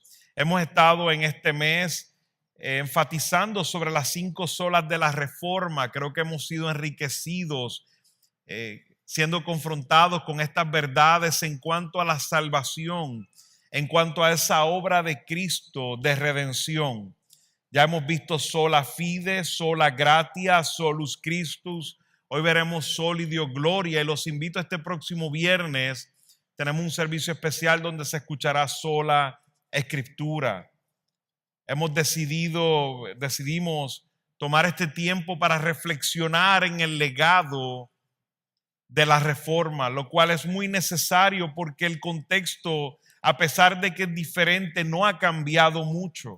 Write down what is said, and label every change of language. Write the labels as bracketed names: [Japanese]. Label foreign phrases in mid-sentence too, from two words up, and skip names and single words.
[Spanish] Hemos estado en este mes enfatizando sobre las 5 solas de la Reforma. Creo que hemos sido enriquecidos, siendo confrontados con estas verdades en cuanto a la salvación, en cuanto a esa obra de Cristo de redención. Ya hemos visto [Latin] sola fide, sola gratia, solus Christus. [Spanish] Hoy veremos [Latin] Soli Deo Gloria [Spanish] y los invito este próximo viernes. Tenemos un servicio especial donde se escuchará sola Escritura. Decidimos tomar este tiempo para reflexionar en el legado de la Reforma, lo cual es muy necesario porque el contexto, a pesar de que es diferente, no ha cambiado mucho.